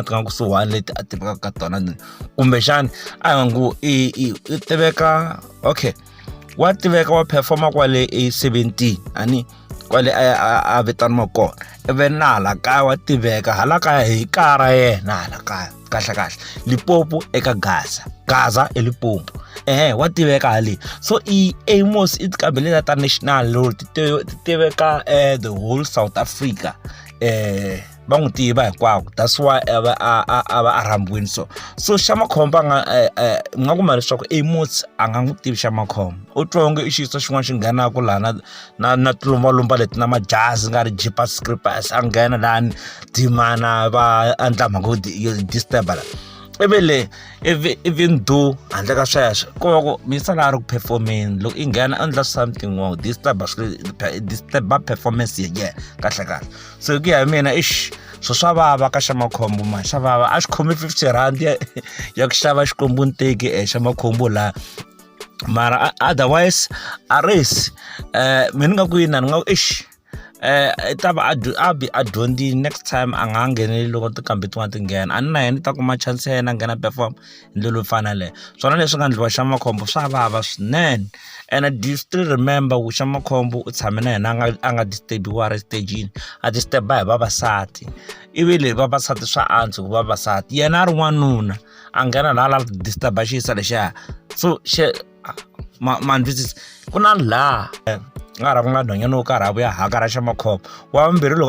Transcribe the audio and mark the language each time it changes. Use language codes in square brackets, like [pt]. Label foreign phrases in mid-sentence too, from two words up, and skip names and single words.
[ts] ti nga kusuhani leti a tiveka ka tona kumbexani a hi ngo i tiveka okay wa tiveka wa performa kwale 17 ani kwale a vitaniwa kona ivi na hala kaya wa tiveka hala kaya hi kara yena hala kaya kahle Limpopo eka Gaza Limpopo wa tiveka hali so Aymos i tikambeleta ta [en] national lord [ts] ti tiveka [en] the whole South Africa [ts] va n'wi tiva hinkwako [en] that's why [ts] a va rhambiwini so Xamacombo nga kuma leswaku Aymos a nga n'wi tivi Xamacombo u twa onge i xiyisa xin'wana xi nghenaka laha na tilumbalumba leti na majazi nga ri jipa scrippers a nghena lani dimana va endla mhaka yo disturb la [en] even though handle [ts] ka sweswo ko va ku misa laha ri ku performeni loko i nghena endla [en] something wrong disturb performance [ts] ye kahle so hi ku ya hi mina swo swa vava ka Xamacombo ma xa vava a xi khome 50 rand ya ku xava xikombonteki Xamacombo la mara otherwise a race mina nga ku yini ni nga ku i ta va a dyondzi [en] next time [ts] a nga ngheneli loko tikambe tin'wana ti nghena a ni na yena i ta kuma chance ya yena a nghena perform hi ndlela yo fana leyo swona leswi nga endliwa Xamacombo swa vava swinene and [en] do you still remember [ts] ku Xamacombo u tshame na yena a nga disturbiwa ri stagini a disturba hi vavasati ivi le vavasati swa antswa ku vavasati yena a ri n'wanuna a nghena laha la disturba xiyisa lexiya so manvisisi ku na laha nga ra ku nga nhwanyana wo karhi a vuya haka ra Xamacombo wa vumbirhi loko